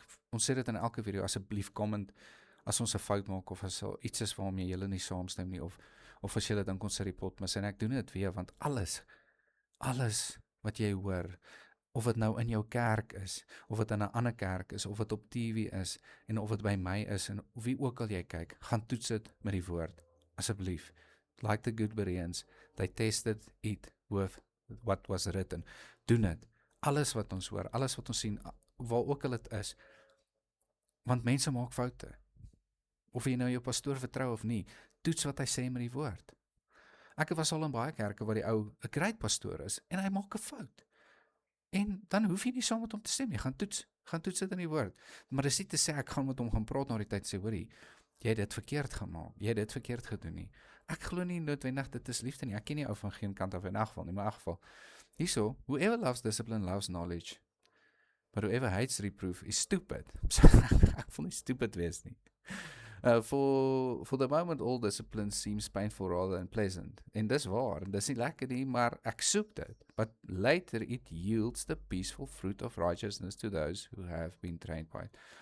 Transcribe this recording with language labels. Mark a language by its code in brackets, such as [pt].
[af] Ons sê dit in elke video, asseblief comment as ons 'n fout maak, of as iets is waarmee julle nie saamstem nie, of as julle dink ons sit die pot mis, en ek doen dit weer, want alles wat jy hoor, of dit nou in jou kerk is, of dit in 'n ander kerk is, of dit op TV is, en of dit by my is, en wie ook al jy kyk, gaan toets dit met die woord, asseblief. [en] Like the good Bereans, they tested it with what was written. [af] Doen dit. Alles wat ons hoor, alles wat ons sien, waar ook al dit is, want mense maak foute. Of jy nou jou pastoor vertrou of nie, toets wat hy sê met die woord. Ek was al in baie kerke waar die ou 'n great pastoor is, en hy maak 'n fout. En dan hoef jy nie saam met hom te stem nie, gaan toets dit in die woord. Maar dis nie te sê, ek gaan met hom gaan praat na die tyd, sê, hoorie, jy het dit verkeerd gemaak, jy het dit verkeerd gedoen nie. Ek glo nie noodwendig dit is liefde nie, ek ken nie ou van geen kant af in 'n geval nie, maar in 'n geval, hierso, [en] whoever loves discipline loves knowledge, but whoever hates reproof is stupid. [af] Ek wil nie stupid wees nie. [en] For the moment all discipline seems painful rather than pleasant. [af] En dis waar, en dis nie lekker nie, maar ek soek dit. [en] But later it yields the peaceful fruit of righteousness to those who have been trained by it.